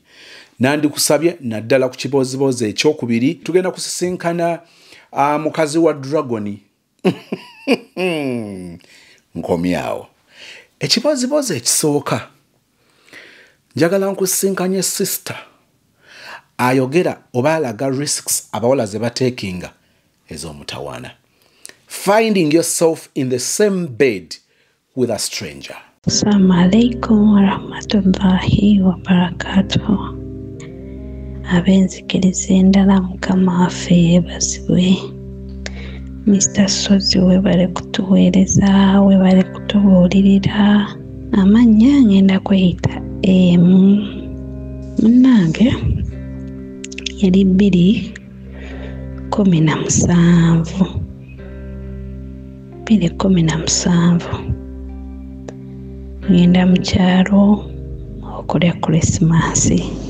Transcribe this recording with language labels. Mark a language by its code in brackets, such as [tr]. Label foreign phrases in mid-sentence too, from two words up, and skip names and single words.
[lg] Nandikusabye naddala ku kibozibozi ekyokubiri tugenda kusisinkana mukazi wa Dragoni. Nkomyawo. Ekibozibozi ekisooka njagala nkusisinkanye sister ayogera oba alaga risks abawala ze batekinga ez'omutawaana. [en] Finding yourself in the same bed with a stranger. [ar] السلام عليكم ورحمة الله وبركاته. [lg] Abenzikiriza endala mukama waffe yeebazibwe. Mr. Sozi webale kutuweereza, webale kutubuulirira. Amannya ngenda kweyita emu. Munnange yali 2017 ngenda mu kyalo okulya Krismasi.